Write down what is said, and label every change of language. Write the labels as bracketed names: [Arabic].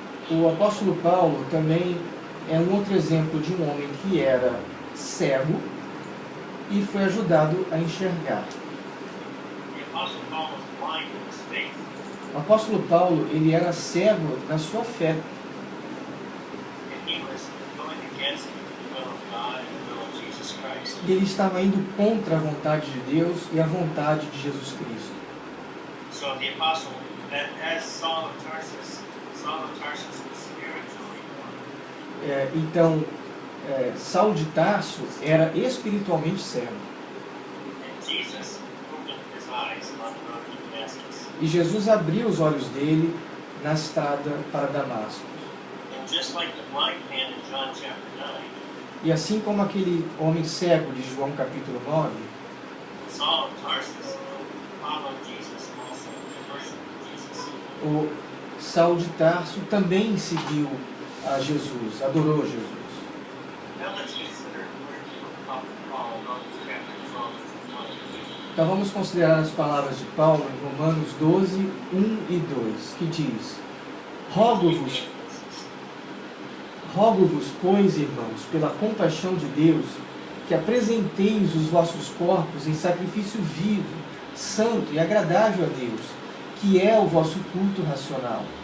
[Portuguese] O apóstolo Paulo também é um outro exemplo de um homem que era cego e foi ajudado a enxergar. [English] The Apostle Paul was blind in his faith. [Portuguese] O apóstolo Paulo, ele era cego na sua fé. [English] And he was going against the will of God and the will of Jesus Christ. [Portuguese] E ele estava indo contra a vontade de Deus e a vontade de Jesus Cristo. [English] So the apostle, as Saul of Tarsus was spiritually blind. [Portuguese] Então, Saulo de Tarso era espiritualmente cego. [English] And Jesus opened his eyes on the road to Damascus. [Portuguese] E Jesus abriu os olhos dele na estrada para Damasco. [English] And just like the blind man in John chapter 9, [Portuguese] E assim como aquele homem cego de João capítulo 9, [English] Saul of Tarsus followed Jesus also to worship Jesus. [Portuguese] o Saulo de Tarso também seguiu a Jesus, adorou Jesus. [English] Now let's consider the words of the Apostle Paul in Romans chapter 12, verses 1 and 2. [Portuguese] Então vamos considerar as palavras de Paulo em Romanos 12, 1 e 2, que diz: Rogo-vos, pois, irmãos, pela compaixão de Deus, que apresenteis os vossos corpos em sacrifício vivo, santo e agradável a Deus, que é o vosso culto racional.